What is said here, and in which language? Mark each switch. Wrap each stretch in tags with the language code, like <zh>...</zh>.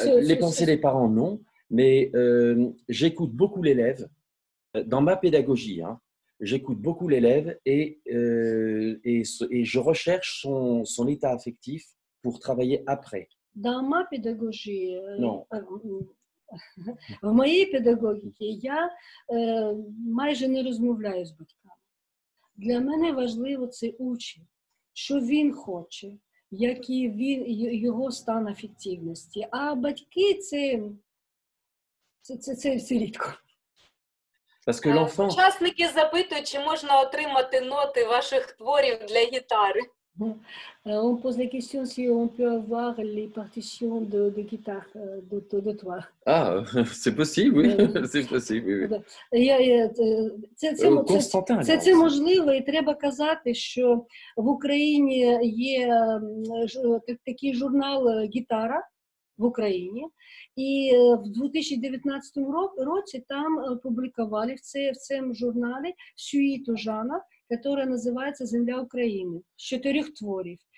<fr>Les pensées des parents, non, mais j'écoute beaucoup l'élève. Dans ma pédagogie, hein, j'écoute beaucoup l'élève et je recherche son état affectif pour travailler après. Dans ma pédagogie, Non.</fr> <uk>В моїй педагогіці я майже не розмовляю з батьками. Для мене важливо це учень, що він хоче, який його стан афективності. А батьки це рідко.</uk> <fr>Parce que l'enfant,</fr> <uk>Учасники запитують, чи можна отримати ноти ваших творів для гітари.</uk> <fr>On pose la question si on peut avoir les partitions de guitare de toi. ah, c'est possible, oui, c'est possible, oui, oui. Constantin,</fr> <uk>Це можливо, і треба казати, що в Україні є такий журнал «Гітара» в Україні, і в 2019 році там публікували в цьому журналі сюїту Жана, яка називається «Земля України» з 4 творів.</uk>